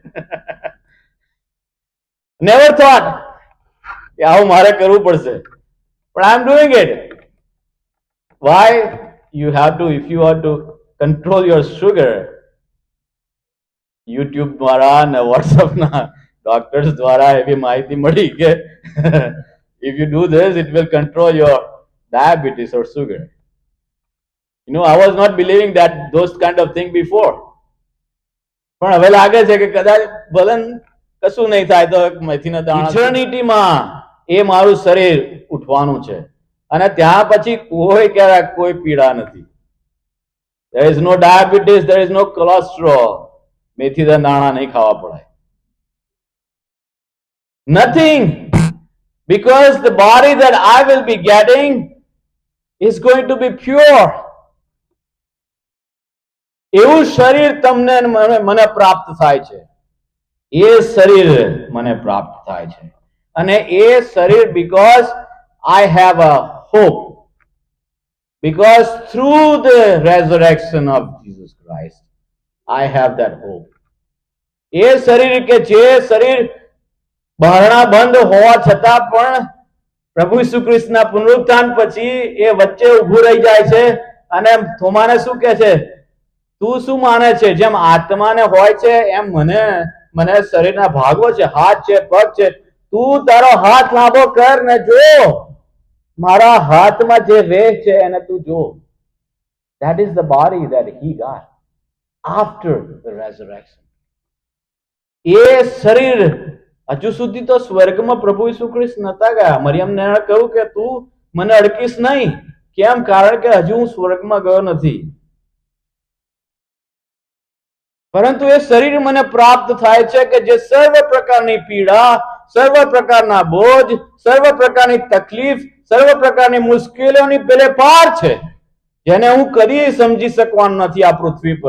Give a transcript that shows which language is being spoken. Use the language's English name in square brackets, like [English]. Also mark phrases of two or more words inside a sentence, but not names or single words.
[English] never thought [Gujarati] કે આવું મારે કરવું પડશે, પણ [English] I am doing it. why? you have to, if you are to control your sugar, [Gujarati] યુટ્યુબ દ્વારા અને વોટ્સઅપના ડોક્ટર્સ દ્વારા એવી માહિતી મળી કે [English] if you do this, it will control your diabetes or sugar. You know, I was not believing that those kind of thing before. [Gujarati] પણ હવે લાગે છે કે કદાચ ભલે કશું નહીં થાય તો મેથીના દાણા. ઇટર્નિટીમાં એ મારું શરીર ઉઠવાનું છે અને ત્યાં પછી કોઈ પીડા નથી. [English] There is no diabetes, there is no cholesterol. [Gujarati] મેથીના દાણા નહીં ખાવા પડે. [English] Nothing. Because the body that I will be getting is going to be pure. [Gujarati] એવું શરીર તમને મને પ્રાપ્ત થાય છે. એ શરીર મને પ્રાપ્ત થાય છે. અને એ શરીર [English] because I have a hope, because through the resurrection of Jesus Christ I have that hope. [Gujarati] એ શરીર કે જે શરીર બહારણા બંધ હોવા છતાં પણ પ્રભુ ઈસુ ખ્રિસ્તના પુનરુત્થાન પછી એ વચ્ચે ઊભું રહી જાય છે અને થોમાને શું કહે છે, તું શું માને છે, જેમ આત્માને હોય છે એમ મને શરીરના ભાગો છે, હાથ છે, પગ છે, તું તારો હાથ લાંબો કર ને જો મારા હાથમાં જે વેગ છે એને તું જો. [English] That is the body that he got after the resurrection. [Gujarati] એ શરીર હજુ સુધી તો સ્વર્ગમાં પ્રભુ ઈસુ ખ્રિસ્ત નતા ગયા. મરિયમને કહ્યું કે તું મને અડકીશ નહીં. કેમ? કારણ કે હજુ હું સ્વર્ગમાં ગયો નથી. પરંતુ એ શરીર મને પ્રાપ્ત થાય છે કે જે સર્વ પ્રકારની પીડા, સર્વ પ્રકારના બોજ, સર્વ પ્રકારની તકલીફ, સર્વ પ્રકારની મુશ્કેલીઓની પેલે પાર છે, જેને હું કદી સમજી શકવાનો નથી આ પૃથ્વી પર.